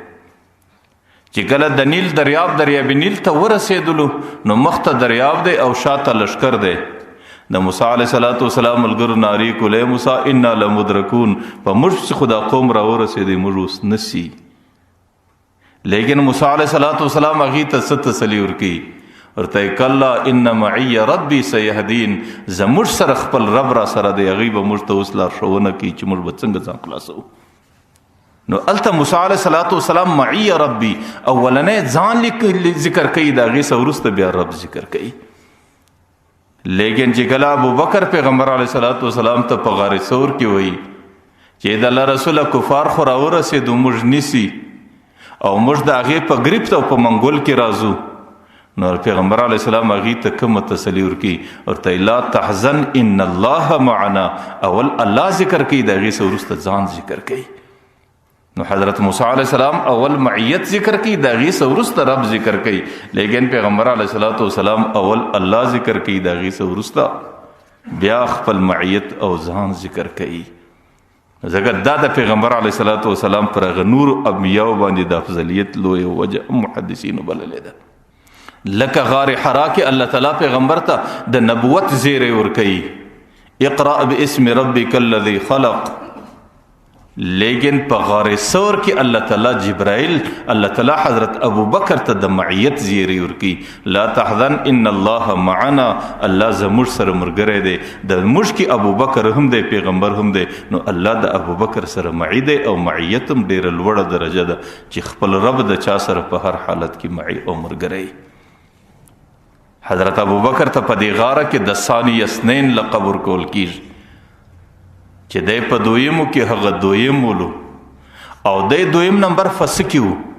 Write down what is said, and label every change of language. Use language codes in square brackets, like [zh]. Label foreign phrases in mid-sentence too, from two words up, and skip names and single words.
[ps] چې کله د نیل دریاب نیل ته ورسېدلو، نو مخته دریاب دی او شاته لښکر دی. د موسی [ar] علیه الصلاۃ والسلام [ps] ملګرو نارې کولې موسی [ar] انا لمدرکون، [ps] په موږ پسې خو دا قوم راورسېدی، موږ اوس نسی. لیکن موسی [ar] علیه الصلاۃ والسلام [ps] هغې ته څه تسلي ورکوي؟ ورته [ar] کلا ان معي ربي سيهدين، [ps] زموږ سره خپل رب را سره دی، هغې به موږ ته اوس لارښوونه کوي چې موږ به څنګه ځان خلاصوو. نو هلته موسی [ar] علیه الصلاۃ والسلام معي ربي [ps] اولنی ځان ذکر کوي، د هغې څه وروسته بیا رب ذکر کوي. لیکن چې کله ابوبکر پیغمبر [ar] علیه الصلاۃ والسلام [ps] ته په غار ثور کې وایي چې د الله رسوله کفار خو راورسېدو، موږ نیسي او موږ د هغې په ګریفت او په منګول کې راځو، نو پیغمبر [ar] علیه السلام [ps] هغې ته کومه تسلي ورکوي؟ ورته [ar] لا تحزن ان الله معنا. [ps] اول الله ذکر کوي، د هغې څه وروسته ځان ذکر کوي. نو حضرت موسی [ar] علیه السلام [ps] اول معیت ذکر کوي، د هغې څه وروسته رب ذکر کوي. لیکن پیغمبر [ar] علیه الصلاۃ والسلام [ps] اول الله ذکر کوي، د هغې څه وروسته بیا خپل معیت او ځان ذکر کوي. ځکه دا د پیغمبر [ar] علیه الصلاۃ والسلام [ps] پر هغه نور انبیاو باندې د افضلیت لویه وجه محدثینو بللې ده. لکه غار حرا کې الله تعالی پیغمبر ته د نبوت زیری ورکوي، [ar] اقرأ باسم ربک الذی خلق. [ps] لیکن په غار ثور کې الله تعالی جبرائیل، الله تعالی حضرت ابوبکر ته د معیت زیری ورکوي، [ar] لا تحزن ان الله معنا، [ps] الله زموږ سره ملګری دی. د موږ کې ابوبکر هم دی، پیغمبر هم دی، نو الله د ابوبکر سره معی دی او معیت هم ډېره لوړه درجه ده چې خپل رب د چا سره په هر حالت کې معی او ملګری. حضرت ابوبکر ته په دې غاره کې د [ar] ثانی اثنین [ps] لقب ورکول کیږي چې دی په دویمو کې هغه دویم ولو او دی دویم نمبر فسکی و.